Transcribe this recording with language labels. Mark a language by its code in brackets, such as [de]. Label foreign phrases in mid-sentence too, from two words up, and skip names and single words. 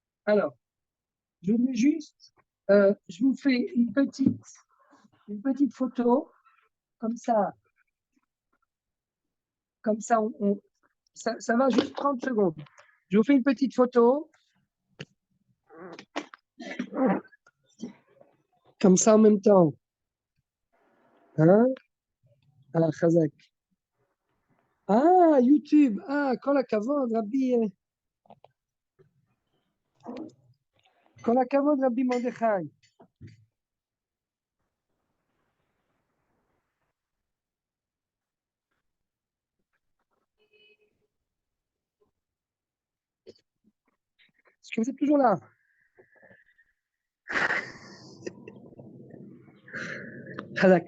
[fr] Alors, je mets juste, je vous fais une petite photo, comme ça, ça va juste 30 secondes. Je vous fais une petite photo, comme ça en même temps. Hein? Ah, Chazak. Ah, YouTube. [he] Ah, כל הכבוד, רבי, כל הכבוד, רבי מרדכי. [fr] Est-ce que vous êtes toujours là? Chazak.